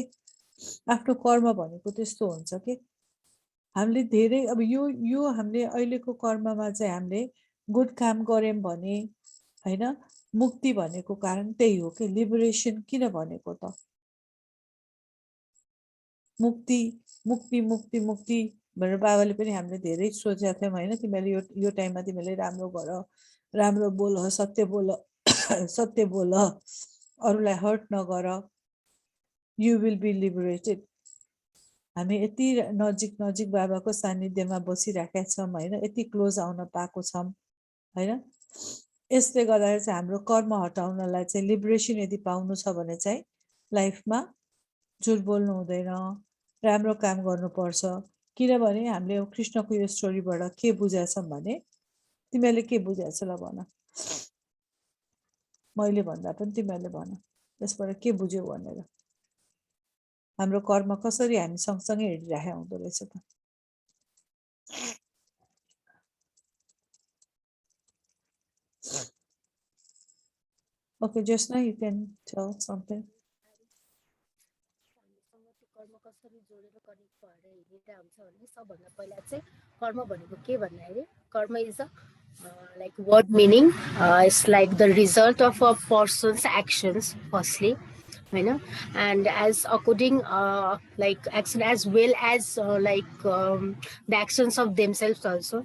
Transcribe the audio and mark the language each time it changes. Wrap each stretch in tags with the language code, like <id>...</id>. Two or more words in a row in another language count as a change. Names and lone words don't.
<ne>आफ्नो कर्म भनेको त्यस्तो हुन्छ कि हामीले धेरै अब यो हामीले अहिलेको कर्ममा चाहिँ हामीले गुड काम गर्यौँ भने हैन मुक्ति भनेको कारण त्यही हो कि लिबरेसन किन भनेको त मुक्ति मुक्ति मुक्ति मुक्ति भनेर बाबाले पनि हामीले धेरै सोचेका थियौँ होइन। तिमीले यो टाइममा तिमीले राम्रो गर, राम्रो बोल, सत्य बोल सत्य बोल, अरूलाई हर्ट नगर,</ne> <en>you will be liberated.</en> <ne>हामी यति नजिक नजिक बाबाको सान्निध्यमा बसिराखेका छौँ होइन, यति क्लोज आउन पाएको छौँ होइन। यसले गर्दाखेरि चाहिँ हाम्रो कर्म हटाउनलाई चाहिँ लिबरेसन यदि पाउनु छ भने चाहिँ लाइफमा झुट बोल्नु हुँदैन, राम्रो काम गर्नुपर्छ। किनभने हामीले कृष्णको यो स्टोरीबाट के बुझाछौँ भने तिमीहरूले के बुझाएछ ल भन, मैले भन्दा पनि तिमीहरूले भन यसबाट के बुझ्यौ भनेर। हाम्रो कर्म कसरी हामी सँगसँगै हिँडिराखेका हुँदो रहेछ त।</ne> <en>Okay, Jyotsna, you can tell something.</en> <ne>कर्म कसरी जोडेर कनेक्ट भएर हिँडेर हुन्छ भने सबभन्दा पहिला चाहिँ कर्म भनेको के भन्दाखेरि</ne> <en>कर्म is a like word meaning it's like the result of a person's actions firstly होइन, and as according like action as well as like the actions of themself also।</en>